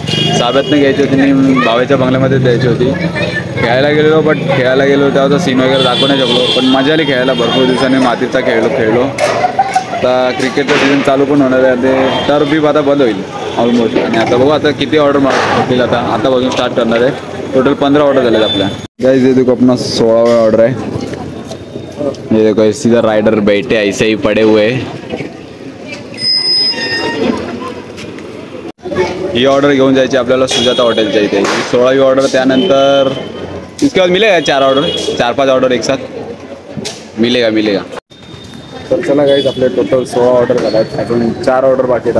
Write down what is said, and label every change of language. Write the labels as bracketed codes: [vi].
[mr] साब्यातनं घ्यायची होती आणि भावेच्या बंगल्यामध्ये द्यायची होती. खेळायला गेलेलो, बट खेळायला गेलो तेव्हा सीन वगैरे दाखवू नाही शकलो. पण मजा आली खेळायला. भरपूर दिवसांनी मातीचा खेळलो. आता क्रिकेटचं सीझन चालू पण होणार आहे. ते टर्फ बी आता बंद होईल ऑलमोस्ट. आणि आता बघू आता किती ऑर्डर होतील. आता बघून स्टार्ट करणार आहे. टोटल 15 ऑर्डर झाले आपल्या. [hi] गाइस ये देखो अपना 16वां ऑर्डर है. ये देखो सीधा राइडर बैठे ऐसे ही पड़े हुए. [mr] ही ऑर्डर घेऊन जायची आपल्याला सुजाता हॉटेलच्या इथे. 16वी ऑर्डर. त्यानंतर [hi] इसके बाद मिलेगा 4 ऑर्डर एक साथ मिलेगा. [mr] तर चला गाईज आपले टोटल 16 ऑर्डर झाले आहेत. अजून 4 ऑर्डर बाकी आहेत.